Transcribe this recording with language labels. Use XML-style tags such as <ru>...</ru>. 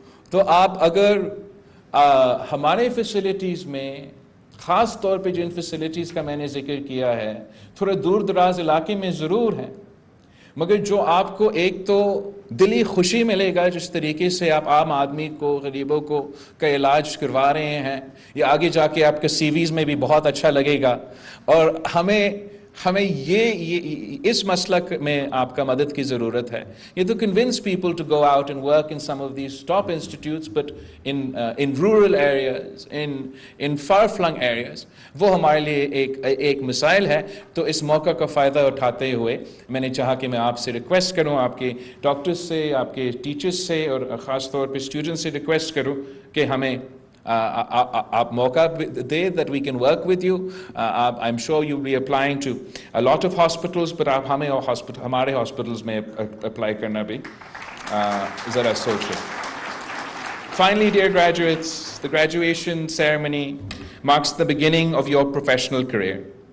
<ur>تو آپ اگر ہمارے فیسلٹیز میں, خاص طور پہ جن فیسلٹیز کا میں نے ذکر کیا ہے, تھوڑے دور دراز علاقے میں ضرور ہیں, مگر جو آپ کو ایک تو دلی خوشی ملے گا جس طریقے سے آپ عام آدمی کو, غریبوں کو کا علاج کروا رہے ہیں, یہ آگے جا کے آپ کے سی ویز میں بھی بہت اچھا لگے گا. اور ہمیں یہ اس مسلک میں آپ کا مدد کی ضرورت ہے. یہ تو</ur> <en>convince people to go out and work in some of these top institutes, but in rural areas, in far-flung areas,</en> <ur>وہ ہمارے لیے ایک مسائل ہے. تو اس موقع کا فائدہ اٹھاتے ہوئے میں نے چاہا کہ میں آپ سے ریکویسٹ کروں, آپ کے ڈاکٹرز سے, آپ کے ٹیچرز سے, اور خاص طور پہ اسٹوڈنٹس سے ریکویسٹ کروں کہ ہمیں آپ موقع دے,</ur> <en>that we can work with you. I'm sure you'll be applying to a lot of hospitals, but</en> <ur>آپ ہمارے ہاسپٹلز میں اپلائی کرنا بھی ذرا سوچیں.</ur> <en>Finally, dear graduates, the graduation ceremony marks the beginning of your professional career.</en>